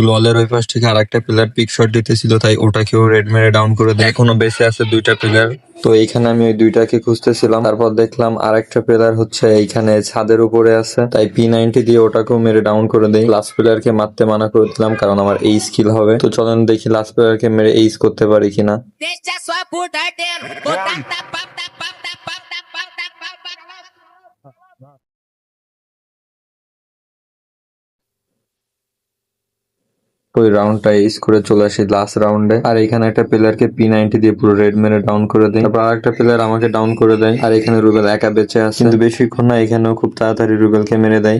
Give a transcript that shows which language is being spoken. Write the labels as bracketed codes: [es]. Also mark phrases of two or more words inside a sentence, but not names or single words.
[bn] গ্লোয়ালের ওই পাশ থেকে আরেকটা [en] player peek shot [bn] দিতেছিল, তাই ওটাকেও রেড মেরে ডাউন করে দেয়। এখনো বেঁচে আছে 2টা প্লেয়ার। তো এইখানে আমি ওই 2টাকে খুঁজতেছিলাম, তারপর দেখলাম আরেকটা প্লেয়ার হচ্ছে এইখানে ছাদের উপরে আছে, তাই P90 দিয়ে ওটাকেও মেরে ডাউন করে দেই। লাস্ট প্লেয়ারকে মারতে মানা করে দিলাম, কারণ আমার এই স্কিল হবে। তো চলেন দেখি লাস্ট প্লেয়ারকে মেরে এইস করতে পারি কিনা। [pt] Deixa sua puta ardendo. Vou tac, tac, pam, tac, pam, tac, pam, tac, pam, tac, pam, tac, pam. [bn] ওই রাউন্ডটা এইস করে চলে আসি লাস্ট রাউন্ডে, আর এখানে একটা প্লেয়ারকে P90 দিয়ে পুরো রেড মেরে ডাউন করে দেয়। তারপর আরেকটা প্লেয়ার আমাকে ডাউন করে দেয়, আর এখানে রুবেল একা বেঁচে আছে, কিন্তু বেশিক্ষণ না, এখানেও খুব তাড়াতাড়ি রুবেলকে মেরে দেয়।